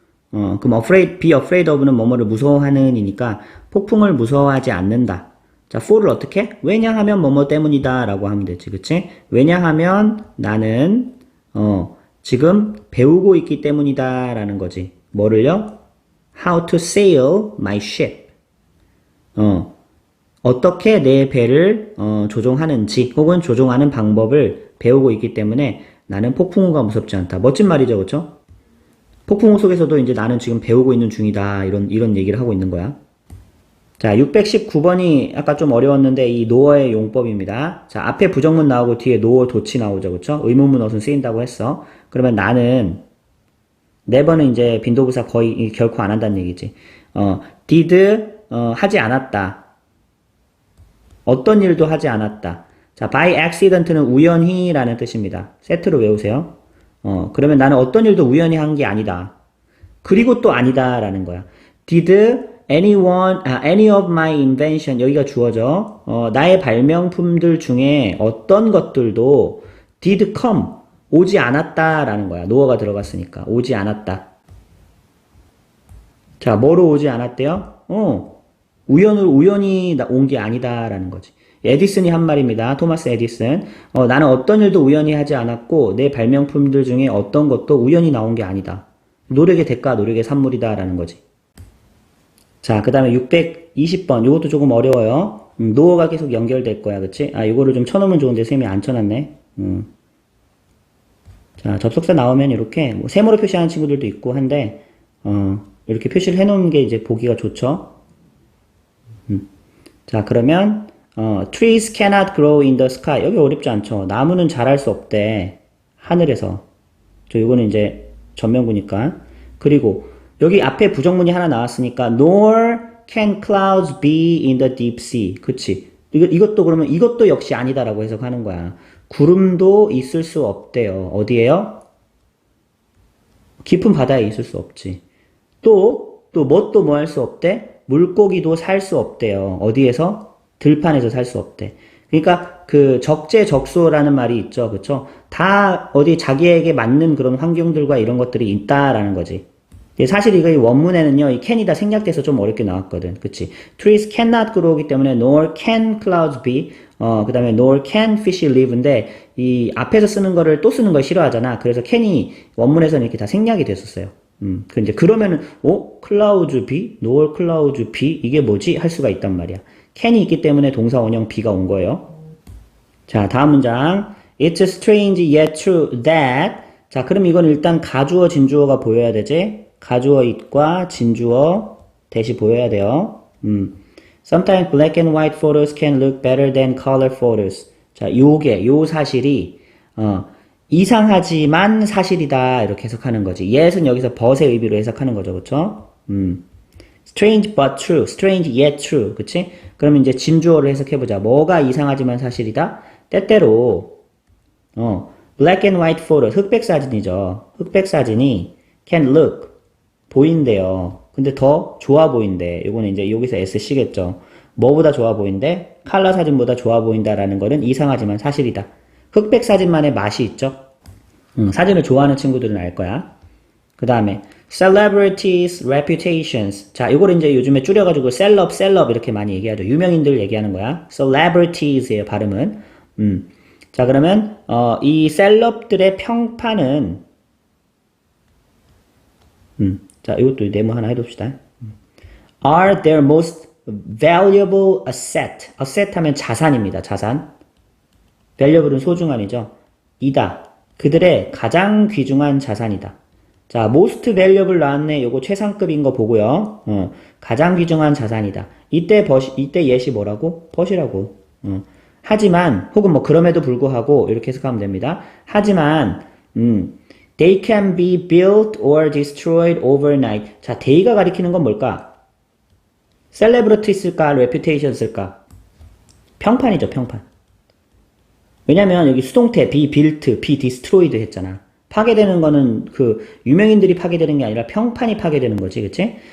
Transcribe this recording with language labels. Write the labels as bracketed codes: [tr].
[ko] 그럼 [en] be afraid of [ko] 는 뭐뭐를 무서워하는 이니까 폭풍을 무서워하지 않는다. 자, for를 어떻게? 왜냐하면 뭐뭐 때문이다 라고 하면 되지. 그치? 왜냐하면 나는 지금 배우고 있기 때문이다 라는 거지. 뭐를요? [en] How to sail my ship. [ko] 어떻게 내 배를 조종하는지 혹은 조종하는 방법을 배우고 있기 때문에 나는 폭풍우가 무섭지 않다. 멋진 말이죠, 그렇죠? 폭풍우 속에서도 이제 나는 지금 배우고 있는 중이다. 이런 얘기를 하고 있는 거야. 자, 619번이 아까 좀 어려웠는데 이 노어의 용법입니다. 자, 앞에 부정문 나오고 뒤에 노어 도치 나오죠, 그렇죠? 의문문 어순 쓰인다고 했어. 그러면 나는 never는 이제 빈도부사 거의 결코 안 한다는 얘기지. did 하지 않았다. 어떤 일도 하지 않았다. 자, by accident는 우연히라는 뜻입니다. 세트로 외우세요. 그러면 나는 어떤 일도 우연히 한 게 아니다. 그리고 또 아니다라는 거야. [en] Did any of my invention [ko] 여기가 주어져. 나의 발명품들 중에 어떤 것들도 did come 오지 않았다라는 거야. 노어가 들어갔으니까 오지 않았다. 자, 뭐로 오지 않았대요? 우연히 온 게 아니다라는 거지. 에디슨이 한 말입니다. 토마스 에디슨. 나는 어떤 일도 우연히 하지 않았고 내 발명품들 중에 어떤 것도 우연히 나온 게 아니다. 노력의 대가, 노력의 산물이다라는 거지. 자, 그 다음에 620번. 이것도 조금 어려워요. 노어가 계속 연결될 거야, 그치? 이거를 좀 쳐놓으면 좋은데 쌤이 안 쳐놨네. 자, 접속사 나오면 이렇게 뭐 세모로 표시하는 친구들도 있고 한데 이렇게 표시를 해놓은 게 이제 보기가 좋죠. 자, 그러면 [en] trees cannot grow in the sky. [ko] 여기 어렵지 않죠. 나무는 자랄 수 없대. 하늘에서. 이거는 이제 전면구니까. 그리고 여기 앞에 부정문이 하나 나왔으니까 [en] nor can clouds be in the deep sea. [ko] 그치? 이것도 그러면 이것도 역시 아니다라고 해석하는 거야. 구름도 있을 수 없대요. 어디에요? 깊은 바다에 있을 수 없지. 또 뭐 할 수 없대? 물고기도 살 수 없대요. 어디에서? 들판에서 살 수 없대. 그러니까 그 적재적소라는 말이 있죠. 그쵸? 다 어디 자기에게 맞는 그런 환경들과 이런 것들이 있다라는 거지. 사실 이거 이 원문에는요, 이 can이 다 생략돼서 좀 어렵게 나왔거든. 그치? [en] Trees cannot grow [ko] 이기 때문에 [en] nor can clouds be, [ko] 그 다음에 [en] nor can fish live [ko] 인데, 이 앞에서 쓰는 거를 또 쓰는 걸 싫어하잖아. 그래서 can이 원문에서는 이렇게 다 생략이 됐었어요. 근데 그러면은, clouds be? [en] nor clouds be? [ko] 이게 뭐지? 할 수가 있단 말이야. can이 있기 때문에 동사 원형 be가 온 거예요. 자, 다음 문장. [en] It's strange yet true that. [ko] 자, 그럼 이건 일단 가주어, 진주어가 보여야 되지? 가주어 it과 진주어 대시 보여야 돼요. [en] Sometimes black and white photos can look better than color photos. [ko] 자, 요 사실이, 이상하지만 사실이다. 이렇게 해석하는 거지. yet은 여기서 but의 의미로 해석하는 거죠. 그쵸? [en] Strange but true. Strange yet true. [ko] 그치? 그러면 이제 진주어를 해석해보자. 뭐가 이상하지만 사실이다? 때때로, [en] black and white photos. [ko] 흑백 사진이죠. 흑백 사진이 can look. 보인대요. 근데 더 좋아 보인대. 요거는 이제 여기서 SC겠죠. 뭐보다 좋아 보인대? 칼라 사진보다 좋아 보인다라는 거는 이상하지만 사실이다. 흑백 사진만의 맛이 있죠. 사진을 좋아하는 친구들은 알 거야. 그 다음에 [en] celebrities reputations. [ko] 자, 이걸 이제 요즘에 줄여가지고 셀럽 이렇게 많이 얘기하죠. 유명인들 얘기하는 거야. celebrities의 발음은. 자, 그러면 이 셀럽들의 평판은 자, 이것도 네모 하나 해둡시다. [en] are their most valuable asset. [ko] asset 하면 자산입니다. 자산. valuable은 소중한이죠. 이다. 그들의 가장 귀중한 자산이다. 자, most valuable 나왔네. 요거 최상급인 거 보고요. 가장 귀중한 자산이다. 이때 예시 뭐라고? 벗이라고. 하지만 혹은 뭐 그럼에도 불구하고 이렇게 해석하면 됩니다. 하지만 [en] they can be built or destroyed overnight. [ko] 자, they가 가리키는 건 뭘까? celebrity 쓸까? reputation 쓸까? 평판이죠, 평판. 왜냐면 여기 수동태 be built, be destroyed 했잖아. 파괴되는 거는 그 유명인들이 파괴되는 게 아니라 평판이 파괴되는 거지, 그치?